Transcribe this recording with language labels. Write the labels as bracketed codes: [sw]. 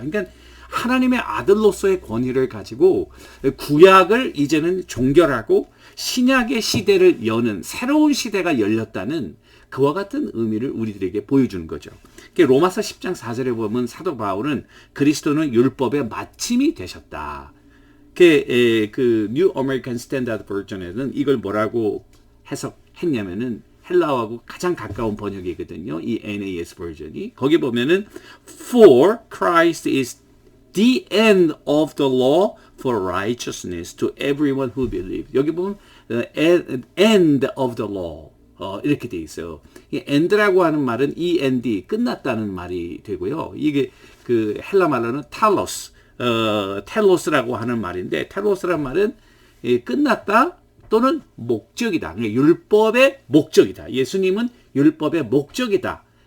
[ko] 그러니까 하나님의 아들로서의 권위를 가지고 구약을 이제는 종결하고 신약의 시대를 여는 새로운 시대가 열렸다는 그와 같은 의미를 우리들에게 보여주는 거죠. 로마서 10장 4절에 보면 사도 바울은 그리스도는 율법의 마침이 되셨다. 그 New American Standard Version에는 이걸 뭐라고 해석했냐면은 헬라어하고 가장 가까운 번역이거든요. 이 NAS 버전이. 거기 보면은 [en] For Christ is the end of the law for righteousness to everyone who believes. [ko] 여기 보면 [en] end of the law. [ko] 이렇게 돼 있어요. 이 end라고 하는 말은 end, 끝났다는 말이 되고요. 이게 그 헬라 말로는 텔로스라고 하는 말인데, 텔로스란 말은 끝났다 또는 목적이다. 그러니까 율법의 목적이다. 예수님은 율법의 목적이다.